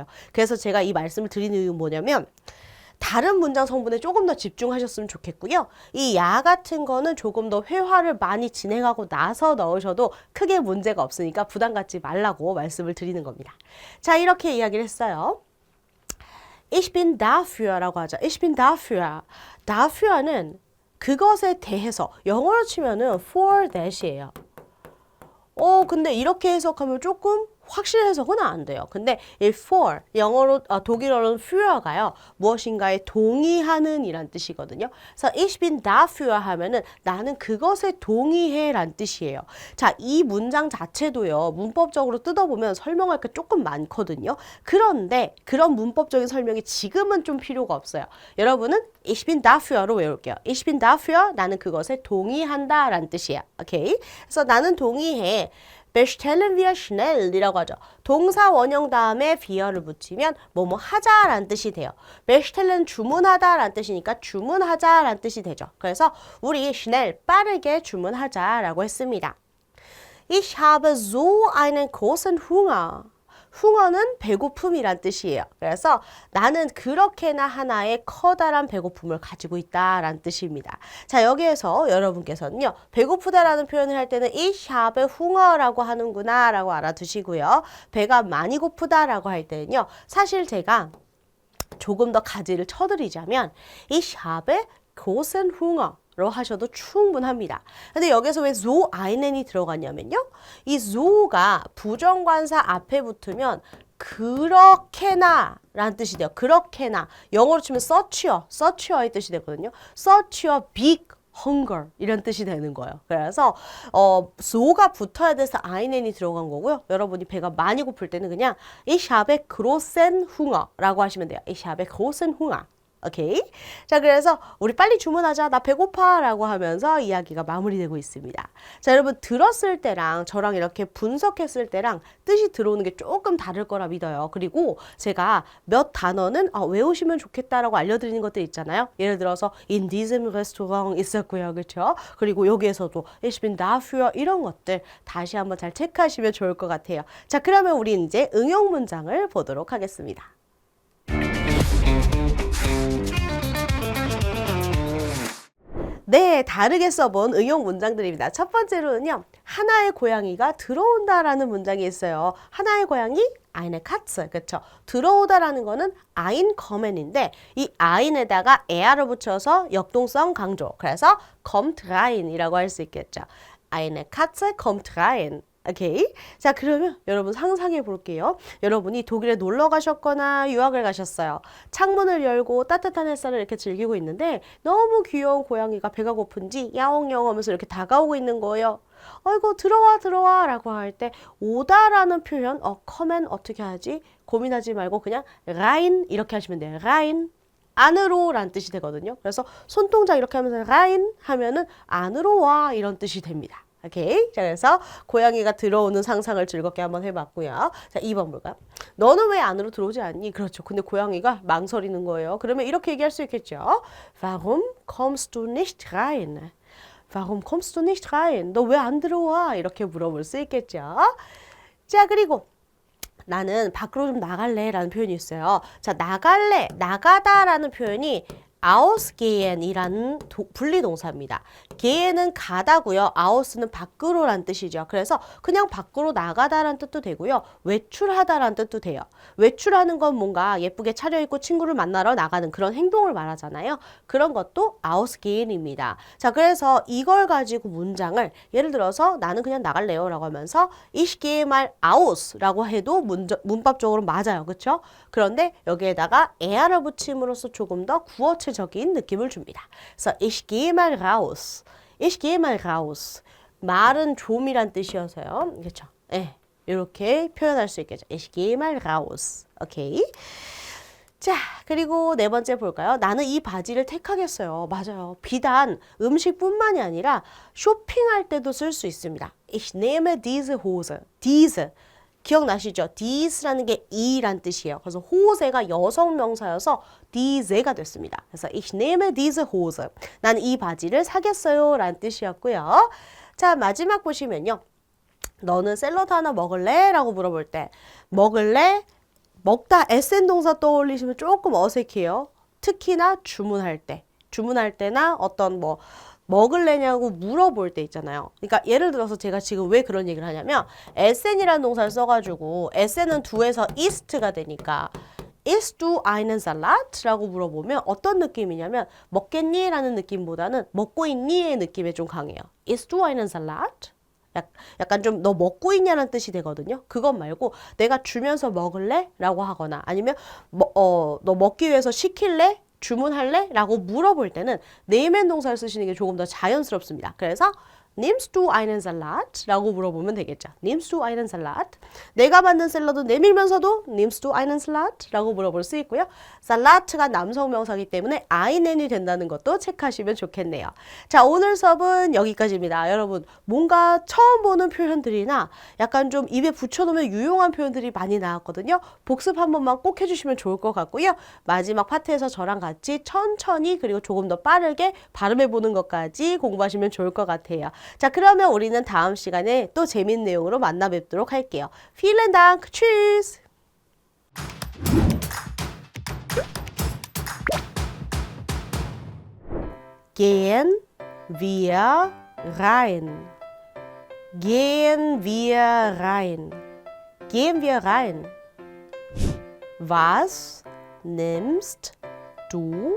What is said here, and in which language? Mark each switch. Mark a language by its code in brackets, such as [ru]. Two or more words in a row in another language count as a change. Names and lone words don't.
[ko] 그래서 제가 이 말씀을 드리는 이유는 뭐냐면 다른 문장 성분에 조금 더 집중하셨으면 좋겠고요. 이 야 같은 거는 조금 더 회화를 많이 진행하고 나서 넣으셔도 크게 문제가 없으니까 부담 갖지 말라고 말씀을 드리는 겁니다. 자, 이렇게 이야기를 했어요. [de] Ich bin dafür [ko] 라고 하죠. [de] Ich bin dafür. [ko] dafür는 그것에 대해서 영어로 치면은 [en] for that [ko] 이에요. 근데 이렇게 해석하면 조금 확실 해석은 안 돼요. 근데 이 for 영어로 독일어로는 führ가요. 무엇인가에 동의하는 이란 뜻이거든요. 그래서 [de] ich bin dafür [ko] 하면은 나는 그것에 동의해 란 뜻이에요. 자, 이 문장 자체도요. 문법적으로 뜯어보면 설명할 게 조금 많거든요. 그런데 그런 문법적인 설명이 지금은 좀 필요가 없어요. 여러분은 [de] ich bin dafür [ko] 로 외울게요. [de] ich bin dafür [ko] 나는 그것에 동의한다 란 뜻이야. 오케이? 그래서 나는 동의해. [de] bestellen wir schnell [ko] 이라고 하죠. 동사 원형 다음에 비어를 붙이면 뭐뭐 하자라는 뜻이 돼요. bestellen 주문하다라는 뜻이니까 주문하자라는 뜻이 되죠. 그래서 우리 schnell 빠르게 주문하자라고 했습니다. [de] Ich habe so einen großen Hunger. [ko] hunger는 배고픔이란 뜻이에요. 그래서 나는 그렇게나 하나의 커다란 배고픔을 가지고 있다라는 뜻입니다. 자, 여기에서 여러분께서는요. 배고프다라는 표현을 할 때는 [de] ich habe hunger [ko] 라고 하는구나 라고 알아두시고요. 배가 많이 고프다라고 할 때는요. 사실 제가 조금 더 가지를 쳐드리자면 [de] ich habe großen Hunger [ko] 로 하셔도 충분합니다. 근데 여기서 왜 [de] so einen [ko] 이 들어갔냐면요. 이 so가 부정관사 앞에 붙으면 그렇게나 라는 뜻이 돼요. 그렇게나. 영어로 치면 such의 뜻이 되거든요. [en] such a big hunger [ko] 이런 뜻이 되는 거예요. 그래서 so가 붙어야 돼서 einen이 들어간 거고요. 여러분이 배가 많이 고플 때는 그냥 [de] ich habe großen Hunger [ko] 라고 하시면 돼요. [de] ich habe großen Hunger. [ko] 오케이? 자, 그래서 우리 빨리 주문하자. 나 배고파 라고 하면서 이야기가 마무리되고 있습니다. 자, 여러분 들었을 때랑 저랑 이렇게 분석했을 때랑 뜻이 들어오는 게 조금 다를 거라 믿어요. 그리고 제가 몇 단어는 외우시면 좋겠다라고 알려드리는 것들 있잖아요. 예를 들어서 [de] in diesem Restaurant [ko] 있었고요. 그렇죠? 그리고 여기에서도 [de] ich bin dafür [ko] 이런 것들 다시 한번 잘 체크하시면 좋을 것 같아요. 자, 그러면 우리 이제 응용 문장을 보도록 하겠습니다. 네, 다르게 써본 응용 문장들입니다. 첫 번째로는요. 하나의 고양이가 들어온다라는 문장이 있어요. 하나의 고양이 [de] eine Katze. [ko] 그렇죠? 들어오다라는 거는 [de] ein kommen [ko] 인데 이 ein에다가 er를 붙여서 역동성 강조. 그래서 [de] kommt rein [ko] 이라고 할 수 있겠죠. [de] eine Katze kommt rein. [ko] 오케이? 자, 그러면 여러분 상상해 볼게요. 여러분이 독일에 놀러 가셨거나 유학을 가셨어요. 창문을 열고 따뜻한 햇살을 이렇게 즐기고 있는데 너무 귀여운 고양이가 배가 고픈지 야옹야옹 하면서 이렇게 다가오고 있는 거예요. 아이고 들어와 라고 할 때 오다라는 표현 come은 어떻게 하지? 고민하지 말고 그냥 rein 이렇게 하시면 돼요. rein 안으로 라는 뜻이 되거든요. 그래서 손동작 이렇게 하면서 rein 하면은 안으로 와 이런 뜻이 됩니다. 오케이. 자, 그래서 고양이가 들어오는 상상을 즐겁게 한번 해봤고요. 자, 2번 볼까요? 너는 왜 안으로 들어오지 않니? 그렇죠. 근데 고양이가 망설이는 거예요. 그러면 이렇게 얘기할 수 있겠죠. [de] Warum kommst du nicht rein? Warum kommst du nicht rein? [ko] 너 왜 안 들어와? 이렇게 물어볼 수 있겠죠. 자, 그리고 나는 밖으로 좀 나갈래 라는 표현이 있어요. 자, 나갈래, 나가다 라는 표현이 ausgehen이라는 분리동사입니다. gehen은 가다고요. aus는 밖으로란 뜻이죠. 그래서 그냥 밖으로 나가다란 뜻도 되고요. 외출하다란 뜻도 돼요. 외출하는 건 뭔가 예쁘게 차려입고 친구를 만나러 나가는 그런 행동을 말하잖아요. 그런 것도 ausgehen입니다. 자, 그래서 이걸 가지고 문장을 예를 들어서 나는 그냥 나갈래요 라고 하면서 [de] ich gehe mal aus [ko] 라고 해도 문법적으로 맞아요. 그렇죠? 그런데 여기에다가 er를 붙임으로써 조금 더 구어체적인 느낌을 줍니다. [de] 그래서 ich gehe mal raus. ich gehe mal raus. [ko] 말은 좀이란 뜻이어서요. 그렇죠? 예. 이렇게 표현할 수 있겠죠. [de] ich gehe mal raus. [ko] 오케이. 자, 그리고 네 번째 볼까요? 나는 이 바지를 택하겠어요. 맞아요. 비단 음식뿐만이 아니라 쇼핑할 때도 쓸 수 있습니다. [de] Ich nehme diese Hose. diese. [ko] 기억나시죠? dies라는 게 이란 뜻이에요. 그래서 호세가 여성 명사여서 diese가 됐습니다. [de] 그래서 ich nehme diese Hose. [ko] 나는 이 바지를 사겠어요 라는 뜻이었고요. 자, 마지막 보시면요. 너는 샐러드 하나 먹을래? 라고 물어볼 때 먹을래? 먹다 SN 동사 떠올리시면 조금 어색해요. 특히나 주문할 때. 주문할 때나 어떤 뭐 먹을래냐고 물어볼 때 있잖아요. 그러니까 예를 들어서 제가 지금 왜 그런 얘기를 하냐면 SN이라는 동사를 써가지고 SN은 do에서 ist가 되니까 [de] Isst du einen Salat? [ko] 라고 물어보면 어떤 느낌이냐면 먹겠니? 라는 느낌보다는 먹고 있니?의 느낌이 좀 강해요. [de] Isst du einen Salat? [ko] 약간 좀 너 먹고 있냐는 뜻이 되거든요. 그것 말고 내가 주면서 먹을래? 라고 하거나 아니면 너 먹기 위해서 시킬래? 주문할래? 라고 물어볼 때는 네임앤 동사를 쓰시는 게 조금 더 자연스럽습니다. [de] 그래서 Nimmst du einen Salat? [ko] 라고 물어보면 되겠죠. [de] Nimmst du einen Salat? [ko] 내가 만든 샐러드 내밀면서도 [de] Nimmst du einen Salat? [ko] 라고 물어볼 수 있고요. 살라트가 남성 명사이기 때문에 einen이 된다는 것도 체크하시면 좋겠네요. 자, 오늘 수업은 여기까지입니다. 여러분, 뭔가 처음 보는 표현들이나 약간 좀 입에 붙여놓으면 유용한 표현들이 많이 나왔거든요. 복습 한 번만 꼭 해주시면 좋을 것 같고요. 마지막 파트에서 저랑 같이 천천히 그리고 조금 더 빠르게 발음해보는 것까지 공부하시면 좋을 것 같아요. 자, 그러면 우리는 다음 시간에 또 재밌는 내용으로 만나 뵙도록 할게요. [de] Vielen Dank. Tschüss. Gehen wir rein. Gehen wir rein. Gehen wir rein. Was nimmst du?